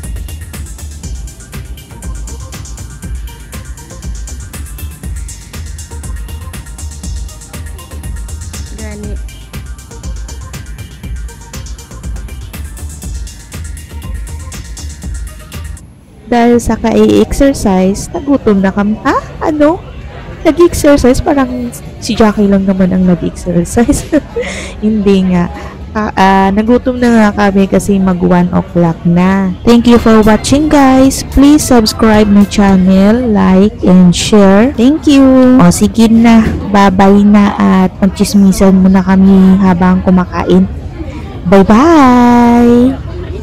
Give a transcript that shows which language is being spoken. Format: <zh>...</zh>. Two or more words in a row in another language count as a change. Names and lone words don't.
<tl>Gani. Dahil sa ka-exercise, nagutom na kami. Ano? Nag-exercise? Parang si Jackie lang naman ang nag-exercise. Hindi nga. Nagutom na nga kami kasi mag 1 o'clock na.</tl> <en>Thank you for watching, guys. Please subscribe my channel, like, and share. Thank you.</en> <tl>O, sige na. Bye-bye na at magchismisan muna kami habang kumakain. Bye-bye!</tl>